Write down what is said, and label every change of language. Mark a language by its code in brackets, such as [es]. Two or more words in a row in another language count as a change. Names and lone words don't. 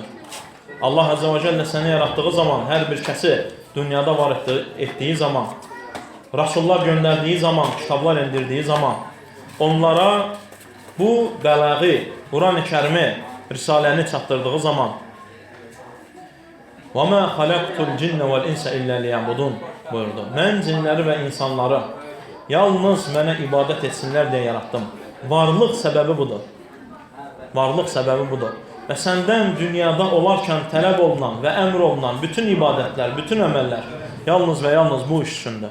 [az] Allah Azze və Cəllə səni yaratdığı zaman, hər bir kəsi dünyada var etdiyi zaman, Rasullar göndərdiyi zaman, kitablar endirdiyi zaman, onlara bu bəlağı, Quran-ı Kərimi, Risaləni çatdırdığı zaman [ar] وَمَا خَلَقْتُ الْجِنَّ وَالْاِنْسَ إِلَّا لِيَعْبُدُونَ [az] buyurdu. Mən cinləri və insanları yalnız mənə ibadət etsinlər deyə yarattım. Varlıq səbəbi budur. Varlıq səbəbi budur. Və səndən dünyada olarkən tələb olunan və əmr olunan bütün ibadətlər, bütün əməllər yalnız və yalnız bu iş üçündür.